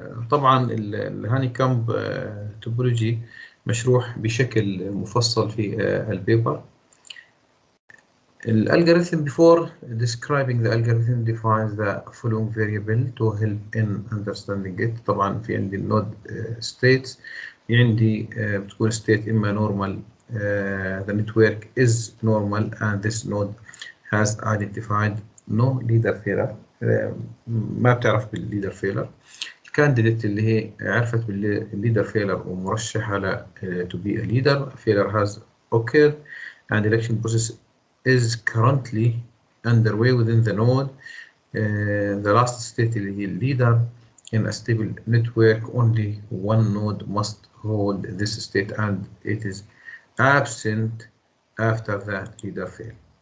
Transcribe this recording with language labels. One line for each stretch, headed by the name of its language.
Arabic: طبعا الهانيكامب توبولوجي مشروح بشكل مفصل في البيبر.
English: الالجوريثم before describing the algorithm defines the following variable to help in understanding it.
Arabic: طبعا في عندي النود
English: states،
Arabic: في عندي بتكون
English: state اما normal the network is normal and this node has identified no leader failure.
Arabic: ما بتعرف بالليدر فيلر. الكانديديت اللي هي عرفت بالليدر فيلر ومرشحة ل
English: to be a leader. Failure has occurred and election process is currently underway within the node. The last state
Arabic: اللي هي
English: leader in a stable network, only one node must hold this state and it is absent after the leader fail.